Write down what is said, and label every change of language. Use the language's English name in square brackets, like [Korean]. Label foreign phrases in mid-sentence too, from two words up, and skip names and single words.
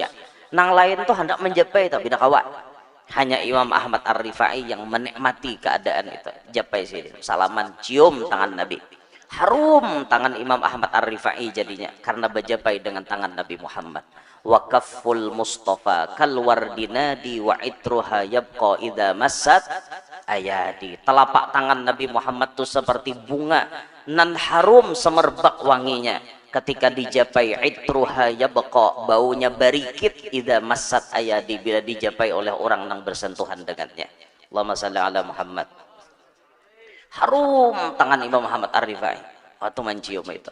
[Banjar] Nang lain tuh hendak menjapai tapi tidak kawan, hanya Imam Ahmad Ar-Rifai yang menikmati keadaan itu. Japai Sidin, salaman, cium tangan Nabi, harum tangan Imam Ahmad Ar-Rifai jadinya karena berjapai dengan tangan Nabi Muhammad. [Arabic] وصف المصطفى كالورد ندي وعطرها يبقى إذا مست أيادي. [Banjar] Telapak tangan Nabi Muhammad itu seperti bunga nan harum semerbak wanginya ketika dijapai, [Arabic] itruha yabqa, [Banjar] baunya barikit, [Arabic] idza massat ayadi, [Banjar] bila dijapai oleh orang yang bersentuhan dengannya. [Arabic] Allahumma shalli ala Muhammad. [Banjar] Harum tangan Imam Muhammad Ar-Rifai waktu mencium itu.